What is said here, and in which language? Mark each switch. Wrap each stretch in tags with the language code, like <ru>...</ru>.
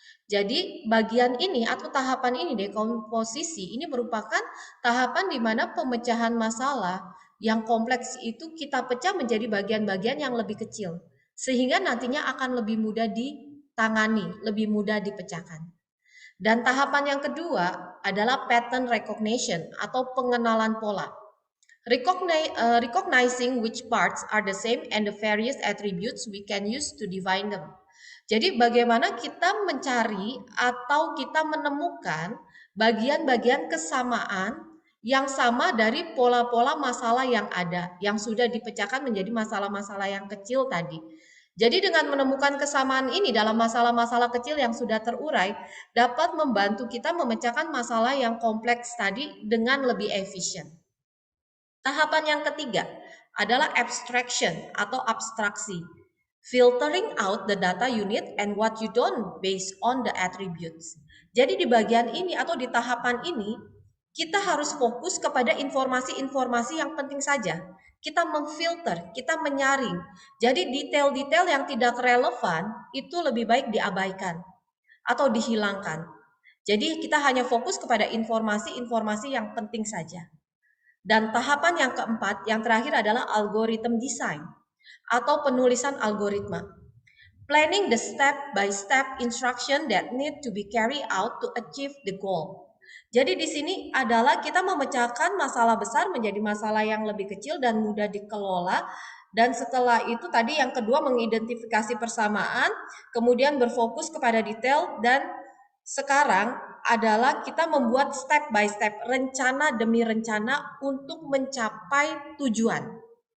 <id>Jadi bagian ini atau tahapan ini dekomposisi ini merupakan tahapan di mana pemecahan masalah yang kompleks itu kita pecah menjadi bagian-bagian yang lebih kecil sehingga nantinya akan lebih mudah ditangani, lebih mudah dipecahkan. Dan tahapan yang kedua adalah pattern recognition atau pengenalan pola.</id> <en>Recognizing which parts are the same and the various attributes we can use to define them.</en> <id>Jadi bagaimana kita mencari atau kita menemukan bagian-bagian kesamaan yang sama dari pola-pola masalah yang ada, yang sudah dipecahkan menjadi masalah-masalah yang kecil tadi. Jadi dengan menemukan kesamaan ini dalam masalah-masalah kecil yang sudah terurai, dapat membantu kita memecahkan masalah yang kompleks tadi dengan lebih efisien. Tahapan yang ketiga adalah abstraction atau abstraksi.</id> <en>Filtering out the data unit and what you don't based on the attributes.</en> <id>Jadi di bagian ini atau di tahapan ini, kita harus fokus kepada informasi-informasi yang penting saja. Kita memfilter, kita menyaring. Jadi detail-detail yang tidak relevan itu lebih baik diabaikan atau dihilangkan. Jadi kita hanya fokus kepada informasi-informasi yang penting saja. Dan tahapan yang keempat, yang terakhir adalah algorithm design atau penulisan algoritma.</id> <en>Planning the step-by-step instruction that need to be carried out to achieve the goal.</en> <id>Jadi di sini adalah kita memecahkan masalah besar menjadi masalah yang lebih kecil dan mudah dikelola. Dan setelah itu tadi yang kedua mengidentifikasi persamaan, kemudian berfokus kepada detail, dan sekarang adalah kita membuat step by step, rencana demi rencana untuk mencapai tujuan.</id>